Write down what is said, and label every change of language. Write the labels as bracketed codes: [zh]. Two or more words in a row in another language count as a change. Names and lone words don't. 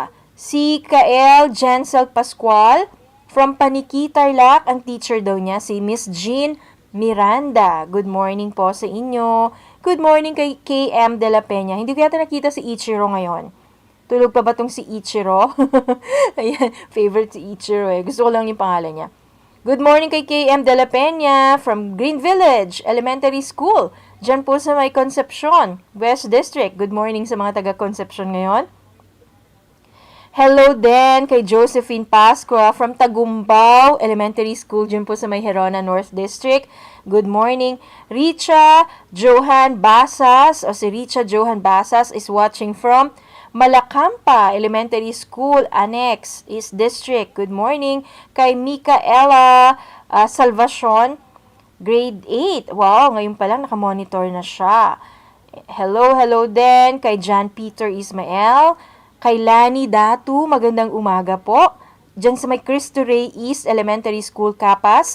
[tl] Si Kael Jensel Pascual, from Paniki, Tarlac, ang teacher daw niya, si Miss Jean Miranda. [en] Good morning [tl] po sa inyo. [en] Good morning [tl] kay KM De La Peña. Hindi ko yata nakita si Ichiro ngayon. Tulog pa ba tong si Ichiro? Ayan, favorite si Ichiro eh. Gusto ko lang yung pangalan niya. [en] Good morning [tl] kay KM De La Peña from Green Village Elementary School. Diyan po sa may Concepcion, West District. [en] Good morning [tl] sa mga taga-Concepcion ngayon. Hello din kay Josephine Pascua from Tagumbao Elementary School. Diyan po sa may Herona North District. [en] Good morning. Richa Johan Basas, o si Richa Johan Basas is watching from Malacampa Elementary School, Annex, East District. Good morning. [tl] Kay Micaela Salvacion, grade 8. Wow, ngayon pa lang nakamonitor na siya. Hello din. Kay John Peter Ismael. Kay Lani Datu, magandang umaga po. Diyan sa may Cristo Rey East Elementary School, Capas.